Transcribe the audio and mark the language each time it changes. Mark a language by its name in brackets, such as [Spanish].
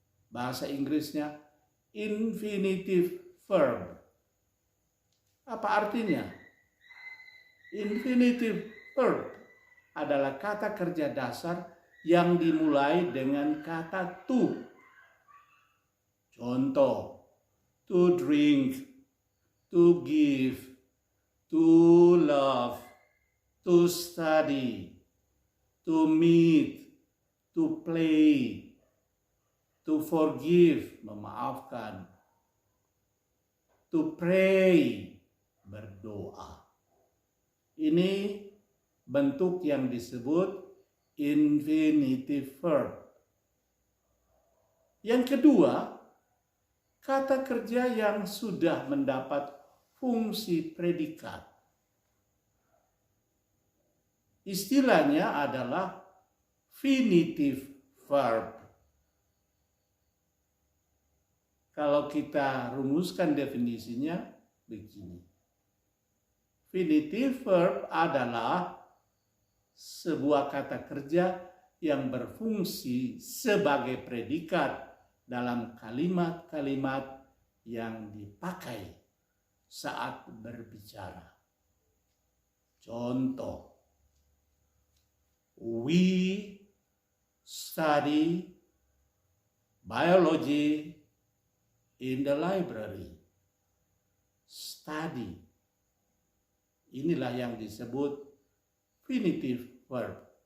[Indonesian] Bahasa Inggrisnya infinitive verb. Apa artinya? Infinitive verb adalah kata kerja dasar yang dimulai dengan kata to. [English] Contoh, to drink, to give, to love, to study, to meet, to play, to forgive, memaafkan, to pray, berdoa. [Indonesian] Ini bentuk yang disebut infinitive verb. Yang kedua, kata kerja yang sudah mendapat fungsi predikat. Istilahnya adalah finitive verb. Kalau kita rumuskan definisinya begini. Finitive verb adalah sebuah kata kerja yang berfungsi sebagai predikat dalam kalimat-kalimat yang dipakai saat berbicara. [English] Contoh, we study biology in the library. Study. [Indonesian] Inilah yang disebut infinitive verb.